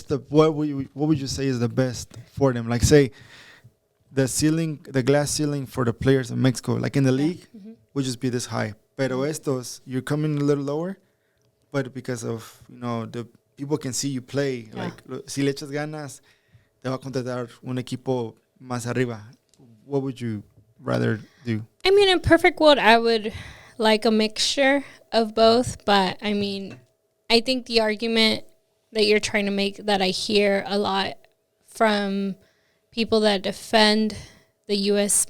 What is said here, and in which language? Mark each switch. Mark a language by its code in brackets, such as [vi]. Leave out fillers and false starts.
[en] what would you say is the best for them? Like say the glass ceiling for the players in Mexico, like in the league, would just be this high. [es] Pero estos, [en] you're coming a little lower, but because of the people can see you play, Yeah. [es] like si le echas ganas, te va a contratar un equipo más arriba. [en] What would you rather do? I mean, in perfect world, I would like a mixture of both. But I mean, I think the argument that you're trying to make, that I hear a lot from people that defend the U.S.